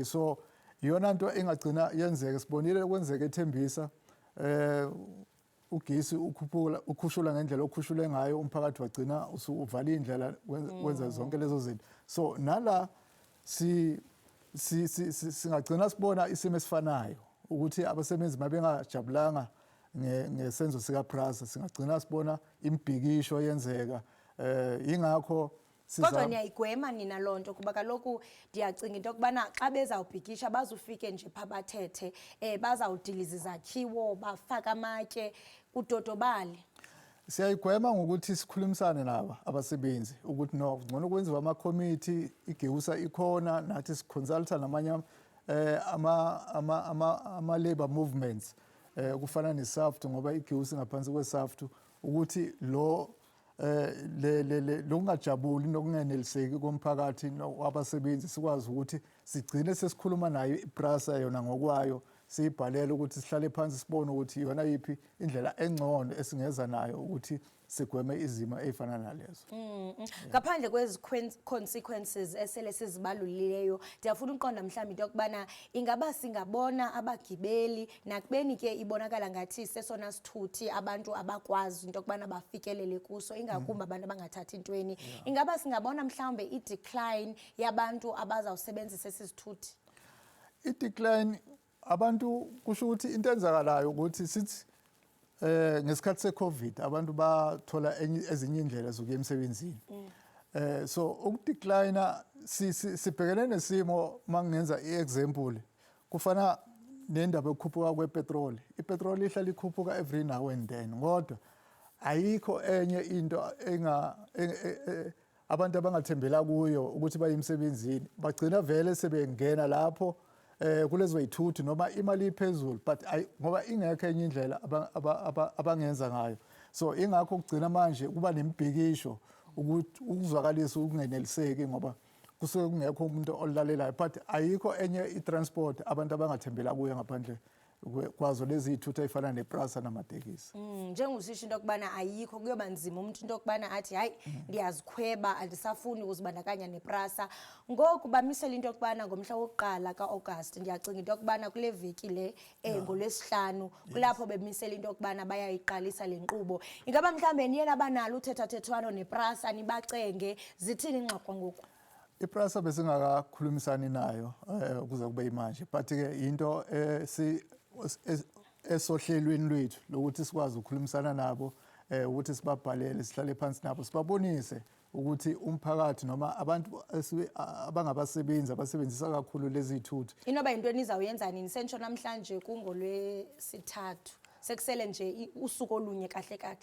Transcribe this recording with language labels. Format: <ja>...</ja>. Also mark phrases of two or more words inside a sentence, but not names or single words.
<zu>So iyona nto engagcina yenzeka, sibonile kwenzeka eThembisa ugesi ukhushula ngendlela okhushule ngayo, umphakathi wagcina usuvala indlela wenza zonke lezo zinto. So nala singagcina sibona isimo esifanayo ukuthi abasebenzi mabengajabulanga ngesenzo sika-PRASA singagcina sibona imibhikisho yenzeka. Ingakho</zu> <xh>kodwa niyayigwema nina loo nto kuba kaloku ndiyacinga into yokubana xa bezawubhikisha bazufike nje phaa bathethe bazawudiliza izakhiwo bafake amatye kudodobale.</xh> <zu>Siyayigwema ngokuthi sikhulumisane nabo abasebenzi ukuthi no ngcono kwenziwa ama-committee, igeusa ikhona, nathi siconsulta namanye ama-labor movements kufana ne-SAFT ngoba igeusa ngaphansi kwe-SAFT ukuthi lokungajabuli nokungeneliseki komphakathi wabasebenzi sikwazi ukuthi sigcine sesikhuluma nayo iPRASA yona ngokwayo, siyibhalele ukuthi sihlale phansi sibone ukuthi yona yiphi indlela engcono esingeza nayo ukuthi sigweme izimo ezifana nalezo.</zu> <xh>Ngaphandle kwezi consequences esele sizibalulileyo, ndiyafuna uqonda mhlawumbe into yokubana ingaba singabona abagibeli nakubeni ke ibonakala ngathi sesona sithuthi abantu abakwazi into yokubana bafikelele kuso ingakumbi abantu abangathathi intweni. Ingaba singabona mhlawumbe i-decline yabantu abazawusebenzisa esi sithuthi?</xh> <zu>I-decline abantu kusho ukuthi into enzakalayo ukuthi sithi ngesikhathi se-COVID abantu bathola ezinye indlela zokuya emsebenzini. So ukudecline sibhekene nesimo mangenza i-example kufana nendaba yokukhuphuka kwepetroli. Ipetroli ihlala ikhuphuka</zu> <en>every now and then</en> <zu>kodwa ayikho enye into abantu abangathembela kuyo ukuthi baye emsebenzini, bagcina vele sebengena lapho kulezo yithuthi noma imali iphezulu but ngoba ingekho enye indlela abangenza ngayo. So ingakho kugcina manje kuba nemibhikisho ukuthi ukuzwakalisa ukungeneliseki ngoba kusuke kungekho umuntu olalelayo, but ayikho enye i-transport abantu abangathembela kuyo ngaphandle kwazo lezi yithuthi ezifana nePRASA namatekisi.</zu> <xh>Njengosisho into yokubana ayikho kuyoba nzima umuntu into yokubana athi hayi ndiyazikhweba andisafuni ukuzibandakanya nePRASA. Ngoku bamisela into yokubana ngomhla wokuqala ka-August ndiyacinga into yokubana kule veki le ngoLwesihlanu kulapho bemisela into yokubana bayayiqalisa le nkqubo. Ingaba mhlawumbe niye nabanalo uthethathethwano nePRASA nibacenge zithini ingxoxo ngoku?</xh> <zu>iPRASA besingakakhulumisani nayo ukuze kube imanje, but ke into esohlelweni lwethu lokuthi sikwazi ukukhulumisana nabo ukuthi sibabhalele sihlale phansi nabo sibabonise ukuthi umphakathi noma abantu abangabasebenzi abasebenzisa kakhulu lezi zithuthi</zu> <xh>inoba into enizawuyenza nini sentsho namhlanje kungolwesithathu sekusele nje usuku olunye kahle kahle.</xh>